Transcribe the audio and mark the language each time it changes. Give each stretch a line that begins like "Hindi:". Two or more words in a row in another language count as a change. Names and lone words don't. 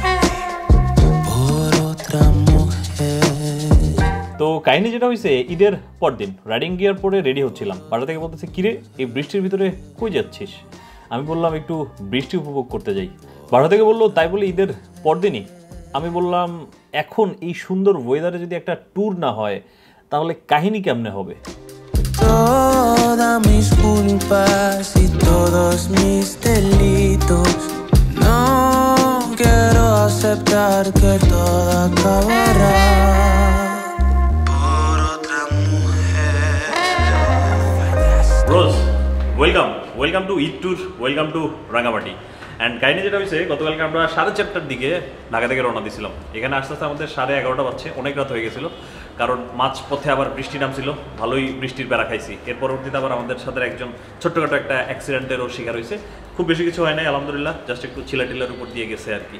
Bangla: তো কাহিনী যেটা হয়েছে, ঈদের পরদিন রাইডিং গিয়ার পরে রেডি হচ্ছিলাম, বাসা থেকে বলতেছে কিরে এই বৃষ্টির ভিতরে কই যাচ্ছিস? আমি বললাম একটু বৃষ্টি উপভোগ করতে যাই। বাসা থেকে বললো তাই বলে ঈদের পরদিনই? আমি বললাম এখন এই সুন্দর ওয়েদারে যদি একটা ট্যুর না হয় তাহলে কাহিনী কেমনে হবে?
Spanish: Todas mis culpas y todos mis delitos. No quiero aceptar que todo acabará por otra mujer.
English: Bros, welcome to Eid Tour, welcome to রাঙামাটি।
Bangla: অ্যান্ড কাহিনী যেটা হয়েছে, গতকালকে আমরা 4:30টার দিকে ঢাকা থেকে রওনা দিয়েছিলাম। এখানে আস্তে আস্তে আমাদের 11:30 বাজছে, অনেক রাত হয়ে গেছিলো, কারণ মাঝ পথে আবার বৃষ্টি নামছিল, ভালোই বৃষ্টির বেড়া খাইছি। এর পরবর্তীতে আবার আমাদের সাথে একজন ছোট্টখাটো একটা অ্যাক্সিডেন্টেরও শিকার হয়েছে। খুব বেশি কিছু হয় নাই আলহামদুলিল্লাহ, জাস্ট একটু চিলাটিলার উপর দিয়ে গেছে আর কি।